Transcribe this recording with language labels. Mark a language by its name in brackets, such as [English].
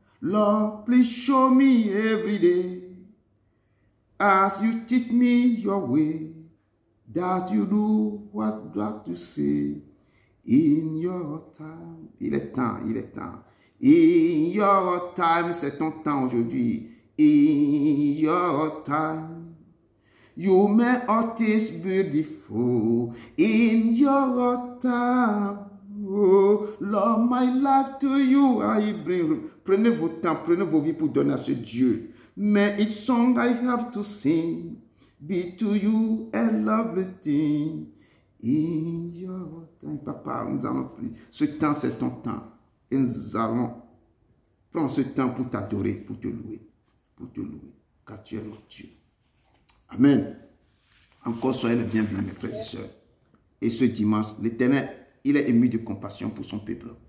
[English] Lord, please show me every day as you teach me your way, that you do what you say in your time. [French] Il est temps, il est temps. [English] In your time, [French] c'est ton temps aujourd'hui. [English] In your time, you make all things beautiful. In your time, oh Lord, my life to you I bring. [French] Prenez vos temps, prenez vos vies pour donner à ce Dieu. [English] May each song I have to sing be to you a lovely thing. In your time, [French] papa, nous allons prier. Ce temps, c'est ton temps. Et nous allons prendre ce temps pour t'adorer, pour te louer, car tu es notre Dieu. Amen. Encore soyez les bienvenus, mes frères et sœurs. Et ce dimanche, l'Éternel, il est ému de compassion pour son peuple.